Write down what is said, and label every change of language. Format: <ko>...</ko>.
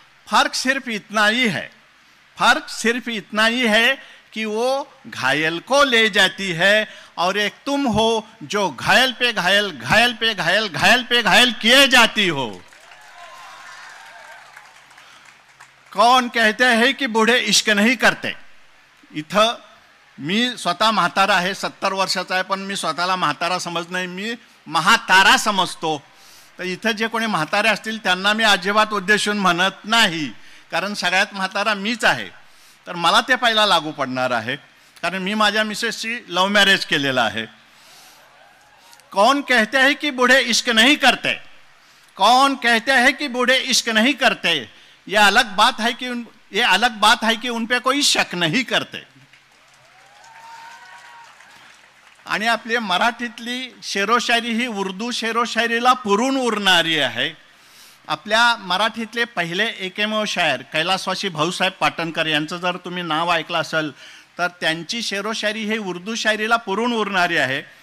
<hi>फर्क सिर्फ इतना ही है, फर्क सिर्फ इतना ही है कि वो घायल को ले जाती है, और एक तुम हो जो घायल पे घायल, घायल पे घायल, घायल पे घायल किए जाती हो. कौन कहते हैं कि बूढ़े इश्क नहीं करते.</hi> <mr>इथं मी स्वतः म्हातारा आहे, 70 वर्षाचा आहे, पण मी स्वतःला म्हातारा समजत नाही, मी महातारा समजतो. तर इथं जे कोणी म्हातारे असतील त्यांना मी अजिबात उद्देशून म्हणत नाही, कारण सगळ्यात म्हातारा मीच आहे. तर मला ते पहिला लागू पडणार आहे, कारण मी माझ्या मिसेसशी लव्ह मॅरेज केलेलं आहे.</mr> <hi>कौन कहते हैं कि बूढ़े इश्क नहीं करते, कौन कहते हैं कि बूढ़े इश्क नहीं करते. ये अलग बात है कि ये अलग बात है कि उन पे कोई शक नहीं करते.</hi> <mr>आणि आपली मराठीतली शेरोशायरी ही उर्दू शेरोशायरीला पुरून उरणारी आहे. आपल्या मराठीतले पहिले एकमेव शायर कैलासवासी भाऊसाहेब पाटणकर यांचं जर तुम्ही नाव ऐकलं असेल तर त्यांची शेरोशायरी ही उर्दू शायरीला पुरून उरणारी आहे.</mr>